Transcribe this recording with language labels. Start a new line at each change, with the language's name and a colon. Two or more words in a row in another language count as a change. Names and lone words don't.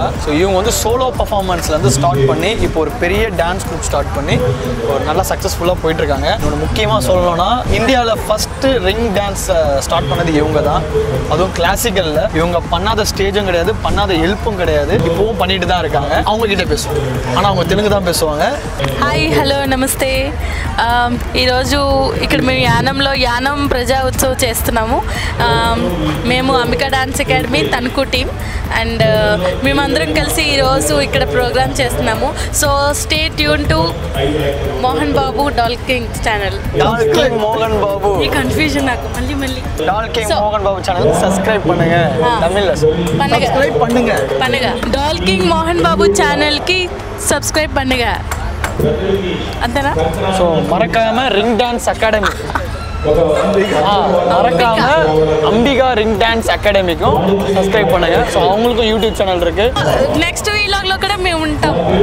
Tamil: ஸோ இவங்க வந்து
English: solo performance
Tamil: ஸ்டார்ட் பண்ணி இப்போ ஒரு பெரிய
English: dance group start
Tamil: பண்ணி ஒரு நல்லா சக்ஸஸ்ஃபுல்லாக போயிட்டுருக்காங்க. இன்னொன்று முக்கியமாக சொல்லணும்னா, இந்தியாவில் ஃபஸ்ட்டு
English: ring dance start
Tamil: பண்ணது இவங்க தான். அதுவும் கிளாசிக்கலில். இவங்க பண்ணாத ஸ்டேஜும் கிடையாது, பண்ணாத ஹெல்ப்பும் கிடையாது. இப்போவும் பண்ணிட்டு தான் இருக்காங்க. அவங்க கிட்ட பேசுவோம், ஆனால் அவங்க தெலுங்கு தான் பேசுவாங்க.
English: hi hello నమస్తే.
Telugu: ఈరోజు ఇక్కడ మేము యానంలో యానం ప్రజా ఉత్సవ్ చేస్తున్నాము. మేము అంబికా డాన్స్ అకాడమీ తణుకు
English: team and
Telugu: మేమందరం కలిసి ఈరోజు ఇక్కడ ప్రోగ్రామ్ చేస్తున్నాము.
English: so stay tune to Mohan Babu Talking channel.
Tamil: டால்கிங் மோகன் பாபு.
Telugu: ఈ కన్ఫ్యూజన్ నాకు మళ్ళీ
Tamil: டால்கிங் மோகன் பாபு சேனல் சப்ஸ்கிரைப் பண்ணுங்க. தமிழ்ல சப்ஸ்கிரைப் பண்ணுங்க. டால்கிங் மோகன் பாபு சேனல்కి సబ్స్క్రైబ్ பண்ணுங்க.
Telugu: అంతేనా?
Tamil: ஸோ மறக்காம ரிங் டான்ஸ் அகாடமி, மறக்காம அம்பிகா ரிங் டான்ஸ் அகாடமிக்கும் சப்ஸ்கிரைப் பண்ணுங்க. ஸோ அவங்களுக்கும்
English: YouTube channel
Tamil: இருக்கு.
English: next vlog
Telugu: కూడా మేము ఉంటాం.